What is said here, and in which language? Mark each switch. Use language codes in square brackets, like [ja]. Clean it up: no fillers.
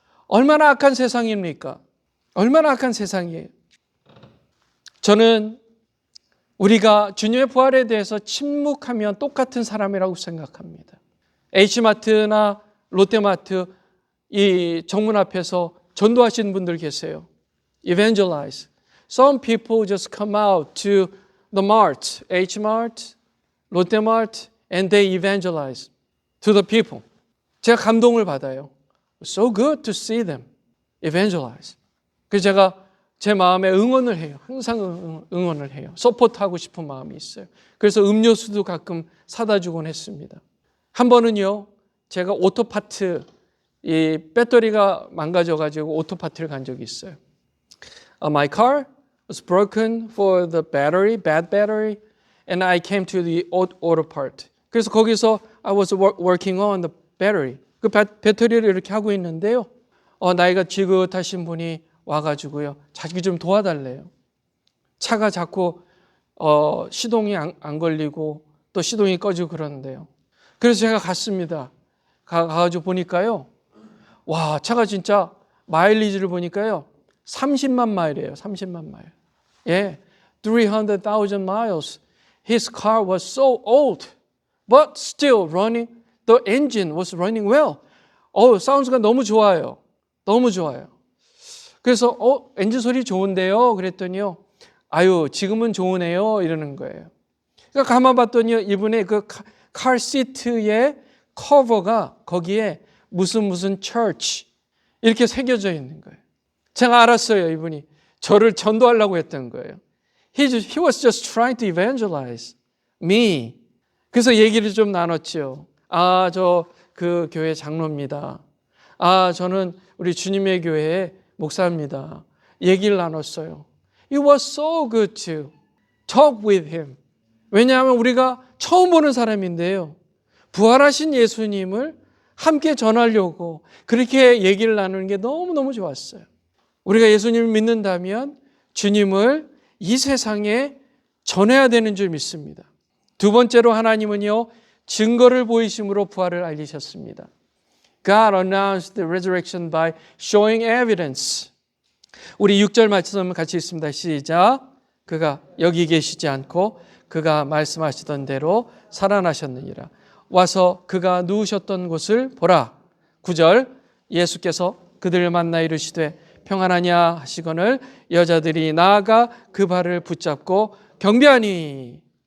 [ko] 얼마나 악한 세상입니까? 얼마나 악한 세상이에요. 저는 우리가 주님의 부활에 대해서 침묵하면 똑같은 사람이라고 생각합니다. H마트나 롯데마트 이 정문 앞에서 전도하시는 분들 계세요. [en] Evangelize. Some people just come out to the mart, Hmart, 롯데마트, and they evangelize to the people. [ko] 제가 감동을 받아요. [en] So good to see them evangelize. [ko] 그래서 제가 제 마음에 응원을 해요. 항상 응원을 해요. 서포트하고 싶은 마음이 있어요. 그래서 음료수도 가끔 사다 주곤 했습니다. 한 번은요, 제가 오토파트, 이 배터리가 망가져가지고 오토파트를 간 적이 있어요. [en] My car was broken for the battery, bad battery, and I came to the auto part. [ko] 그래서 거기서 [en] I was working on the battery. [ko] 그 배터리를 이렇게 하고 있는데요, 나이가 지긋하신 분이 와가지고요, 자기 좀 도와달래요. 차가 자꾸 시동이 안 걸리고 또 시동이 꺼지고 그러는데요. 그래서 제가 갔습니다. 가가지고 보니까요, 와, 차가 진짜 마일리지를 보니까요, 30만 마일이에요. 30만 마일. 예, [en] 300,000 miles. His car was so old, but still running. The engine was running well. [ko] 사운드가 너무 좋아요. 너무 좋아요. 그래서 엔진 소리 좋은데요. 그랬더니요, 아유, 지금은 좋으네요. 이러는 거예요. 그러니까 가만 봤더니 이분의 그 칼 시트의 커버가 거기에 무슨 church 이렇게 새겨져 있는 거예요. 제가 알았어요. 이분이 저를 전도하려고 했던 거예요. [en] He was just trying to evangelize me. [ko] 그래서 얘기를 좀 나눴죠. 저 그 교회 장로입니다. 저는 우리 주님의 교회의 목사입니다. 얘기를 나눴어요. [en] It was so good to talk with him. [ko] 왜냐하면 우리가 처음 보는 사람인데요, 부활하신 예수님을 함께 전하려고 그렇게 얘기를 나누는 게 너무너무 좋았어요. 우리가 예수님을 믿는다면 주님을 이 세상에 전해야 되는 줄 믿습니다. 두 번째로 하나님은요, 증거를 보이심으로 부활을 알리셨습니다. [en] God announced the resurrection by showing evidence. [ko] 우리 6절 말씀 같이 읽습니다. 시작. 그가 여기 계시지 않고 그가 말씀하시던 대로 살아나셨느니라. 와서 그가 누우셨던 곳을 보라. 9절. 예수께서 그들을 만나 이르시되 평안하냐 하시거늘 여자들이 나아가 그 발을 붙잡고 경배하니.